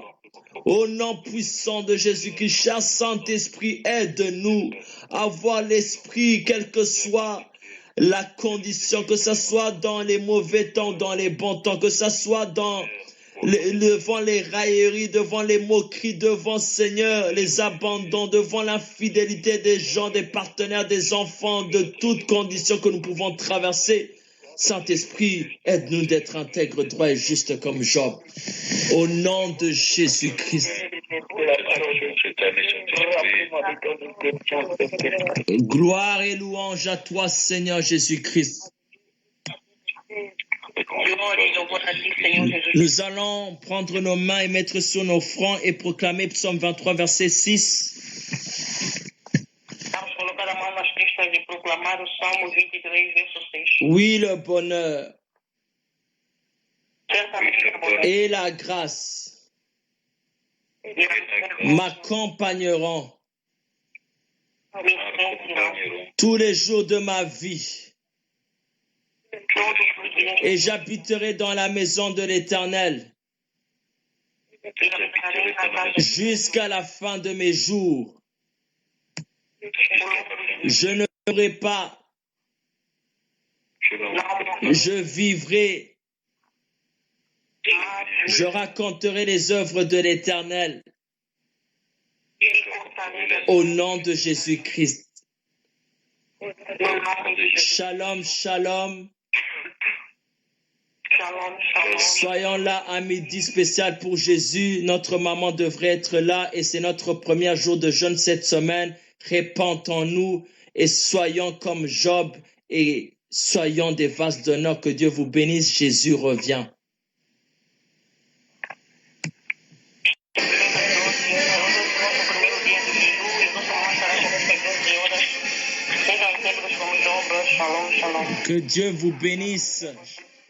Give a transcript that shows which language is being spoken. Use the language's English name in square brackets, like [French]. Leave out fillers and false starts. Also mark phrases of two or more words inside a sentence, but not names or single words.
[French] Au nom puissant de Jésus-Christ, cher Saint-Esprit, aide-nous à voir l'Esprit, quelle que soit la condition, que ce soit dans les mauvais temps, dans les bons temps, que ce soit devant les railleries, devant les moqueries, devant, Seigneur, les abandons, devant l'infidélité des gens, des partenaires, des enfants, de toutes conditions que nous pouvons traverser. Saint-Esprit, aide-nous d'être intègres, droits et justes comme Job. Au nom de Jésus-Christ. Gloire et louange à toi, Seigneur Jésus-Christ. [Portuguese] Glória e louvor a ti, Senhor Jesus. [French] Nous allons prendre nos mains et mettre sur nos fronts et proclamer Psaume 23, verset 6. [Portuguese] proclamar o Salmo 23, verso 6. [French] Oui, le bonheur [Portuguese] Certamente a bondade [French] et la grâce [Portuguese] e a misericórdia [French] m'accompagneront [Portuguese] me seguirão [French] tous les jours de ma vie [Portuguese] todos os dias [French] et j'habiterai dans la maison de l'Éternel [Portuguese] e habitarei na casa [French] jusqu'à la fin de mes jours. [Portuguese] do Senhor. [French] Je ne mourrai pas, je vivrai, je raconterai les œuvres de l'Éternel [Portuguese] E contarei [French] au nom de Jésus-Christ. [Portuguese] no nome de Jesus. [Hebrew] Shalom, shalom. Shalom, shalom. [French] Soyons là à midi spécial pour Jésus. Notre maman devrait être là et c'est notre premier jour de jeûne cette semaine. Répandons-nous et soyons comme Job et soyons des vases d'honneur. Que Dieu vous bénisse. Jésus revient. [Portuguese] Nosso primeiro dia de jejum e nossa mãe estará com 14 horas. Sejam sempre como obras. [Hebrew] Shalom, shalom. [French] Que Dieu vous bénisse.